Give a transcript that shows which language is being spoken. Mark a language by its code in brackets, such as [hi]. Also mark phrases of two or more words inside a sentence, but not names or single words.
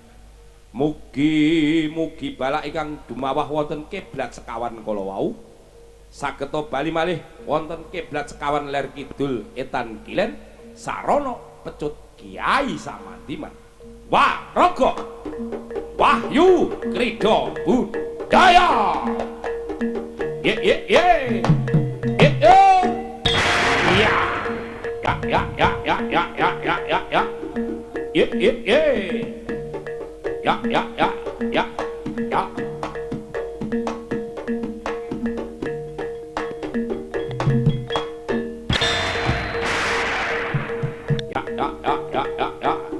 [jv] Mugi-mugi balak ingkang dumawah wonten kiblat sekawan kala wau sageta bali malih wonten kiblat sekawan ler kidul etan kilen sarana pecut Kyai Samandiman. Waraga Wahyu Krida Budaya. Ye ye ye. Ye ye. Ya. Ya ya ya ya ya ya ya ya. Ye ye ye. Ya ya ya ya ya. Ya ya ya ya ya ya.